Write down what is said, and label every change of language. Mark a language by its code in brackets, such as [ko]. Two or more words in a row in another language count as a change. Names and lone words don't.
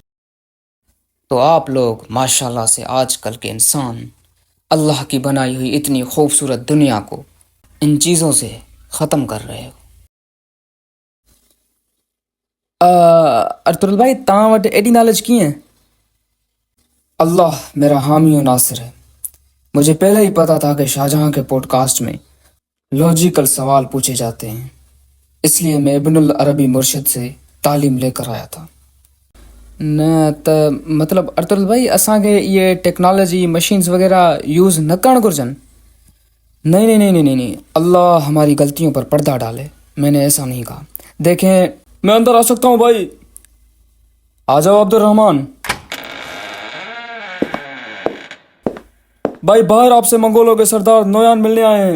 [hi] तो आप लोग माशाल्लाह से आजकल के इंसान अल्लाह की बनाई हुई इतनी खूबसूरत दुनिया को इन चीज़ों से ख़त्म कर रहे हो। [sd] अर्तुल भाई, तव्हां वटि एॾी नॉलेज कीअं? [hi] अल्लाह मेरा हामी और नासिर है। मुझे पहले ही पता था कि शाहजहां के पॉडकास्ट में लॉजिकल सवाल पूछे जाते हैं, इसलिए मैं इब्नुल अरबी मुर्शिद से तालीम लेकर आया था। [sd] न त मतलब अर्तुल भाई, असांखे ये [en] technology machines [sd] वगैरह यूज़ न करणु घुरिजनि? [hi] नहीं नहीं नहीं नहीं नहीं नहीं, अल्लाह हमारी गलतियों पर पर्दा डाले, मैंने ऐसा नहीं कहा। देखें, मैं अंदर आ सकता हूँ भाई? आ जाओ अब्दुल रहमान भाई, बाहर आपसे मंगोलों के सरदार नोयान मिलने आए हैं।